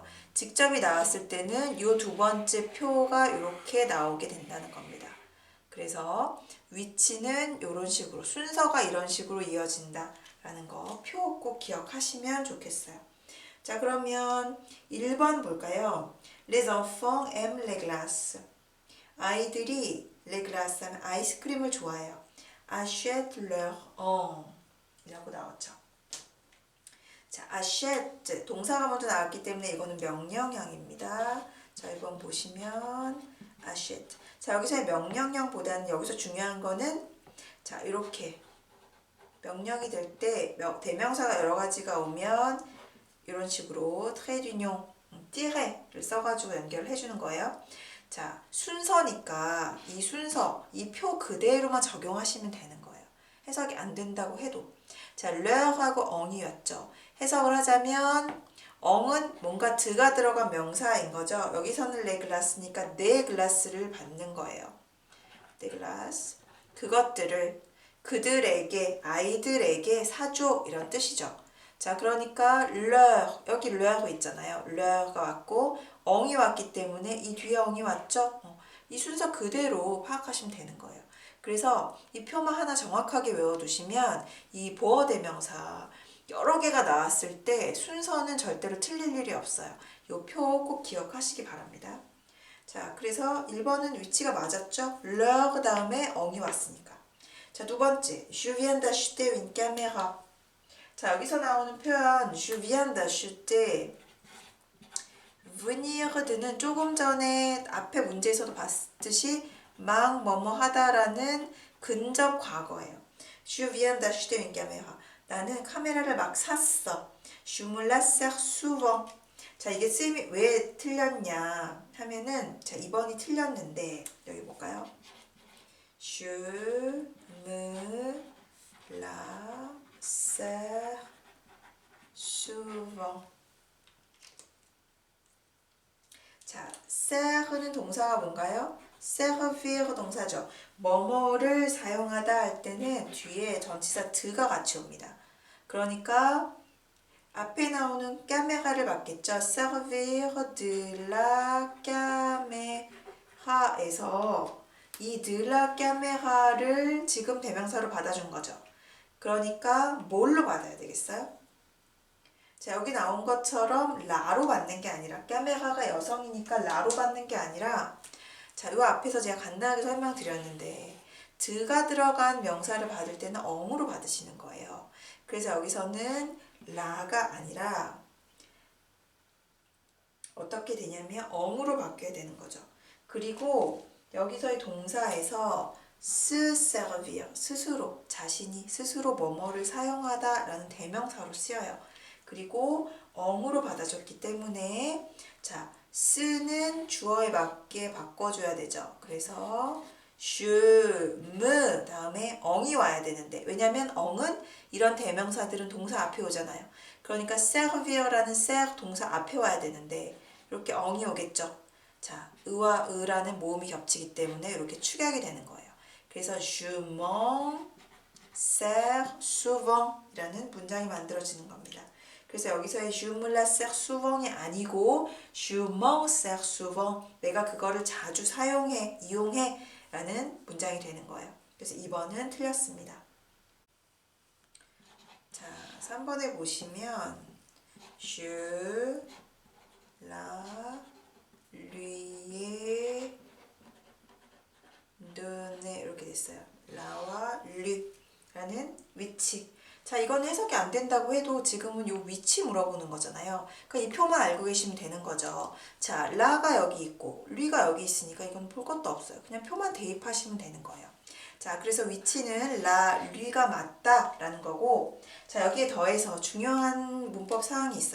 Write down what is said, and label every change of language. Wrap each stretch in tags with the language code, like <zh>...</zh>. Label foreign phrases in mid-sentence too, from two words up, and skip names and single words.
<ko>직접이 나왔을 때는 이 두 번째 표가 이렇게 나오게 된다는 겁니다. 그래서 위치는 이런 식으로 순서가 이런 식으로 이어진다 라는 거 표 꼭 기억하시면 좋겠어요. 자, 그러면 1번 볼까요?</ko> <fr>Les enfants aiment les glaces.</fr> <ko>아이들이</ko> <fr>les glaces</fr> <ko>하면 아이스크림을 좋아해요.</ko> <fr>achète leur en</fr> <ko>이라고 나왔죠. 자, achète 동사가 먼저 나왔기 때문에 이거는 명령형입니다. 자, 1번 보시면 achète. 자, 여기서의 명령형보다는 여기서 중요한 거는 자, 이렇게 명령이 될 때 대명사가 여러 가지가 오면 이런 식으로</ko> <fr>trait d'union,</fr> <ko>tiret를 써가지고 연결을 해주는 거예요. 자, 순서니까 이 순서, 이 표 그대로만 적용하시면 되는 거예요. 해석이 안 된다고 해도. 자, leur하고 엉이었죠. 해석을 하자면 엉은 뭔가 드가 들어간 명사인 거죠. 여기서는 les glace니까 네 글라스를 받는 거예요.</ko> <fr>les glaces.</fr> <ko>그것들을 그들에게, 아이들에게 사줘 이런 뜻이죠. 자, 그러니까 leur, 여기 leur 있잖아요. leur가 왔고 엉이 왔기 때문에 이 뒤에 엉이 왔죠? 이 순서 그대로 파악하시면 되는 거예요. 그래서 이 표만 하나 정확하게 외워두시면 이 보어 대명사 여러 개가 나왔을 때 순서는 절대로 틀릴 일이 없어요. 이 표 꼭 기억하시기 바랍니다. 자, 그래서 1번은 위치가 맞았죠? leur 다음에 엉이 왔으니까. 자, 두 번째,</ko> <fr>je viens d'acheter une caméra.</fr> <ko>자, 여기서 나오는 표현</ko> <fr>je viens d'acheter</fr> <ko>venir는 조금 전에 앞에 문제에서도 봤듯이 막 뭐뭐 하다라는 근접 과거예요.</ko> <fr>je viens d'acheter une caméra.</fr> <ko>나는 카메라를 막 샀어.</ko> <fr>je me la sers souvent.</fr> <ko>자, 이게 쓰임이 왜 틀렸냐 하면은 자, 2번이 틀렸는데 여기 볼까요?</ko> <fr>je me la sers souvent.</fr> <ko>자, ser는 동사가 뭔가요? servir 동사죠. 뭐뭐를 사용하다 할 때는 뒤에 전치사 드가 같이 옵니다. 그러니까 앞에 나오는 까메라를 받겠죠.</ko> <fr>servir de la caméra</fr> <ko>에서 이</ko> <fr>de la caméra</fr> <ko>를 지금 대명사로 받아준 거죠. 그러니까 뭘로 받아야 되겠어요? 자, 여기 나온 것처럼 라로 받는 게 아니라 까메라가 여성이니까 라로 받는 게 아니라 자, 요 앞에서 제가 간단하게 설명드렸는데 드가 들어간 명사를 받을 때는 엉으로 받으시는 거예요. 그래서 여기서는 라가 아니라 어떻게 되냐면 엉으로 바뀌어야 되는 거죠. 그리고 여기서의 동사에서</ko> <fr>se servir,</fr> <ko>스스로, 자신이 스스로 뭐뭐를 사용하다 라는 대명사로 쓰여요. 그리고 엉으로 받아줬기 때문에 자, 쓰는 주어에 맞게 바꿔줘야 되죠. 그래서</ko> <fr>je me</fr> <ko>다음에 엉이 와야 되는데 왜냐면 엉은 이런 대명사들은 동사 앞에 오잖아요. 그러니까 servir라는 ser 동사 앞에 와야 되는데 이렇게 엉이 오겠죠. 자, 의와 의라는 모음이 겹치기 때문에 이렇게 축약이 되는 거예요. 그래서</ko> <fr>je m'en sers souvent</fr> <ko>이라는 문장이 만들어지는 겁니다. 그래서 여기서의</ko> <fr>je me la sers souvent</fr> <ko>이 아니고</ko> <fr>je m'en sers souvent</fr> <ko>내가 그거를 자주 사용해, 이용해 라는 문장이 되는 거예요. 그래서 2번은 틀렸습니다. 자, 3번에 보시면</ko> <fr>je la lui donné</fr> <ko>이렇게 됐어요. 라와 류라는 위치. 자, 이건 해석이 안 된다고 해도 지금은 요 위치 물어보는 거잖아요. 그러니까 이 표만 알고 계시면 되는 거죠. 자, 라가 여기 있고 류가 여기 있으니까 이건 볼 것도 없어요. 그냥 표만 대입하시면 되는 거예요. 자, 그래서 위치는 라, 류가 맞다라는 거고 자, 여기에 더해서 중요한 문법 사항이 있어요.</ko>